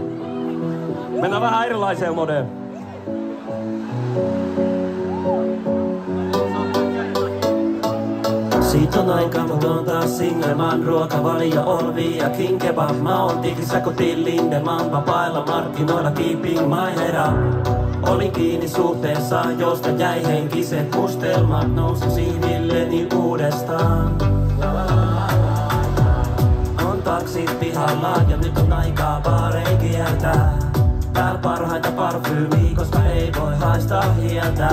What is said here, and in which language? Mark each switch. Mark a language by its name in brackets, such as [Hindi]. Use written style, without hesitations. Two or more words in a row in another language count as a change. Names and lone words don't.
[Finnish] Mennään vähän erilaiseen modeen. Siitä on aikaa, mut on taas singleman ruokavalio Olvi ja King Kebab. Mä oon tikissä kuin Till Lindemann, vapailla markkinoilla [English] keeping my head up. [Finnish] Olin kiinni suhteessa, josta jäi henkiset mustelmat. Nousin siivilleni uudestaan. On taksit pihalla ja nyt on aikaa baareen kiertää. Täällä parhaita parfyymiä, koska ei voi haistaa hieltä.